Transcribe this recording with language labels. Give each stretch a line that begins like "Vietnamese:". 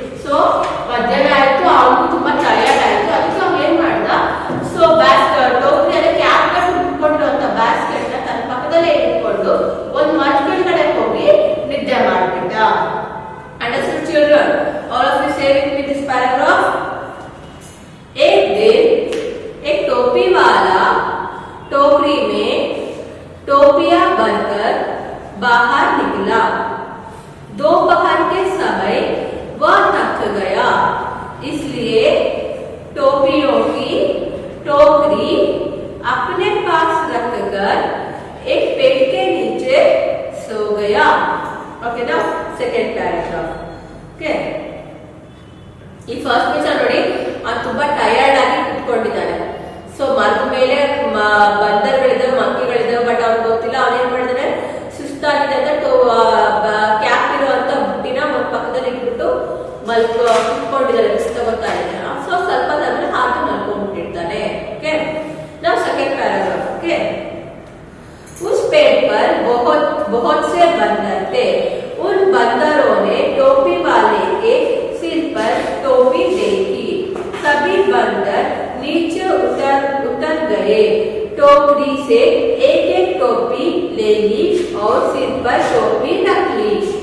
Kannada: So ಮಧ್ಯಾಹ್ನ ಆಯ್ತು, ಅವನಿಗೂ ತುಂಬಾ ಟಯರ್ಡ್ ಆಯ್ತು. ಅದಕ್ಕೆ ಅವ್ನು ಏನ್ ಮಾಡ್ದ, ಸೊ ಟೋಕರಿ ಅಂದ್ರೆ ಕ್ಯಾಪ್ ತುಂಬಿಕೊಂಡಿರುವಂತ ಬ್ಯಾಸ್ಕೆಟ್ ನ ತನ್ನ ಪಕ್ಕದಲ್ಲೇ ಇಟ್ಕೊಂಡು ಒಂದು ಮರಗಳ ಕಡೆ ಹೋಗಿ ನಿದ್ದೆ ಮಾಡ್ಬಿಟ್ಟ.
English: Understood children? All of you say with me this paragraph.
Hindi: एक दिन एक टोपी वाला टोकरी में टोपियां भरकर बाहर निकला. दोपहर के समय वह थक गया, इसलिए टोपियों की टोकरी अपने पास रखकर एक पेड़ के नीचे सो गया.
English: Okay, ना second paragraph.
Kannada: ओके, ಈ ಫಸ್ಟ್ ಪೇಜ್ ನೋಡಿ, ಅವ್ನು ತುಂಬಾ ಟಯರ್ಡ್ ಆಗಿ ಕುತ್ಕೊಂಡಿದ್ದಾನೆ. ಸೊ ಮರದ ಮೇಲೆ ಬಂದರ್ಗಳಿದ್ದಾವೆ, ಮಂಕಿಗಳಿದ್ದಾವೆ, ಬಟ್ ಅವ್ನಿಗೆ ಗೊತ್ತಿಲ್ಲ. ಅವನೇನ್ ಮಾಡಿದಾನೆ, ಸುಸ್ತಾಗಿದೆ ಅಂತ ಕ್ಯಾಪ್ ಇರುವಂತ ಬುಟ್ಟಿನ ಪಕ್ಕದಲ್ಲಿ ಇಟ್ಬಿಟ್ಟು ಕುತ್ಕೊಂಡಿದ್ದಾನೆ, ಮಿಸ್ ತಗೋತಾ ಇದ್ದಾನೆ. ಸೊ ಸ್ವಲ್ಪ ಆದ್ಮೇಲೆ ಹಾಗೆ ಮಲ್ಕೊಂಡ್ಬಿಟ್ಟಿರ್ತಾನೆ. ಓಕೆ, ನಾವು ಸೆಕೆಂಡ್ ಪ್ಯಾರಾಗ್ರಾಫ್. ಓಕೆ,
Hindi: पर बहुत बहुत से बंदर थे। उन बंदरों ने टोपी वाले के सिर पर टोपी देखी। सभी बंदर नीचे उतर गए। टोकरी से एक एक टोपी ले ली और सिर पर टोपी रख ली।